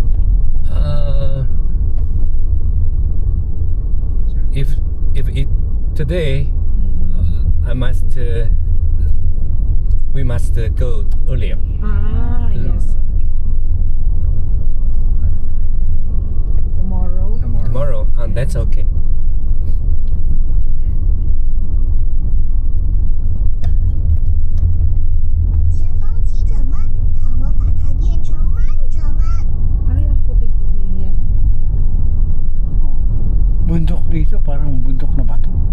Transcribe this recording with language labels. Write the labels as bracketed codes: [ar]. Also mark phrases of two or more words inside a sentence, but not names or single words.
[en] If it today, I must. We must go earlier. Yes. Tomorrow. Tomorrow, that's okay. [zh] 前方急转弯，看我把它变成慢转弯。 [tl] Ano yung puting-puting yan? Oh. Bundok dito, parang bundok na bato.